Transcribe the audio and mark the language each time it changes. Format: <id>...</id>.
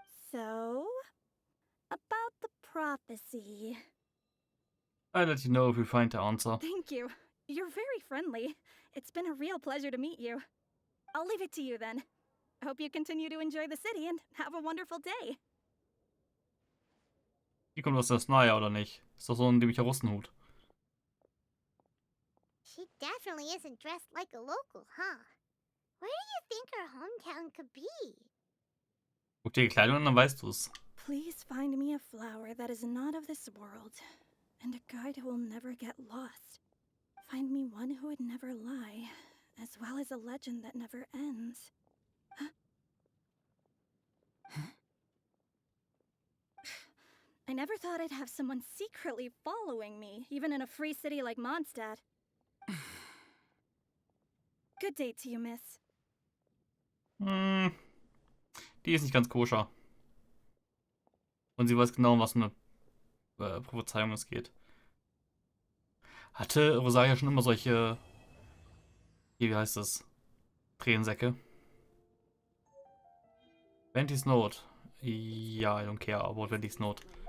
<en>So, about the prophecy. I'll let you know if we find the answer. Thank you. You're very friendly. It's been a real pleasure to meet you. I'll leave it to you then. Hope you continue to enjoy the city and have a wonderful day.</en> <de>Die kommt aus der Snaya, oder nicht? Ist doch so ein dämlicher Russenhut.</de> <en>She definitely isn't dressed like a local, huh? Where do you think her hometown could be?</en> <de>Guck dir die Kleidung an, dann weißt du's.</de> <en>Please find me a flower that is not of this world, and a guide who will never get lost. Find me one who would never lie, as well as a legend that never ends. I never thought I'd have someone secretly following me, even in a free city like Mondstadt. Good day to you, miss.</en> <de>Die ist nicht ganz koscher. Und sie weiß genau, was für eine Prophezeiung es geht. Hatte Rosaria schon immer solche, wie heißt das? Tränensäcke?</de> <en>Venty's Note.</en> <de>Ja,</de> <en>I don't care about Venty's Note.</en>